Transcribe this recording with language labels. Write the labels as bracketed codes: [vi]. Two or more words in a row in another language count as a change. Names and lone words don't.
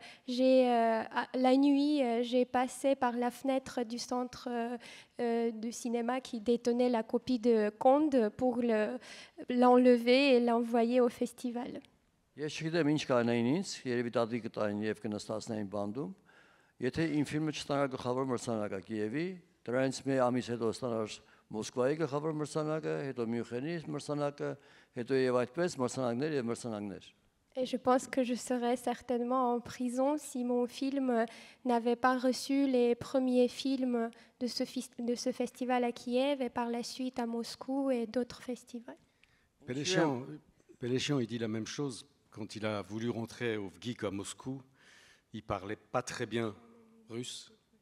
[fr] La nuit, j'ai passé par la fenêtre du centre du cinéma qui détenait la copie de Conde pour l'enlever et l'envoyer au festival. [hy] Ես չգիտեմ ինչ կանեին ինձ, երևի տատի կտային եւ կնստացնեին բանդում, եթե իմ ֆիլմը չստանա գլխավոր մրցանակը Կիևի, դրանից մի ամիս հետո ստանար Մոսկվայի գլխավոր մրցանակը, հետո Մյունխենի մրցանակը, հետո եւ այդպես մրցանակներ եւ մրցանակներ։ [fr] Et je pense que je serais certainement en prison si mon film n'avait pas reçu les premiers films de ce festival à Kiev et par la suite à Moscou et d'autres festivals. Péléchian, il dit la même chose. Quand il a voulu rentrer au VGIK à Moscou, il parlait pas très bien russe.